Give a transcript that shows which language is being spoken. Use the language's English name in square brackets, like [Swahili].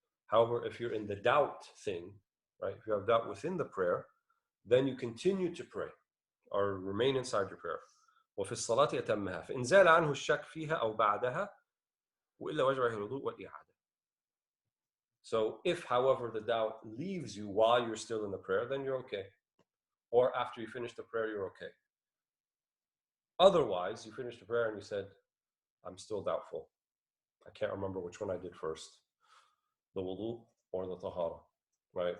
[English] However, if you're in the doubt thing, right? If you have doubt within the prayer, then you continue to pray or remain inside your prayer. [Arabic] وفي الصلاة يتمها فإن زال عنه الشك فيها أو بعدها وإلا وجب الوضوء والإعادة. [English] So if, however, the doubt leaves you while you're still in the prayer, then you're okay. Or after you finish the prayer, you're okay. Otherwise, you finish the prayer and you said, I'm still doubtful. I can't remember which one I did first, the wudu or the tahara, right?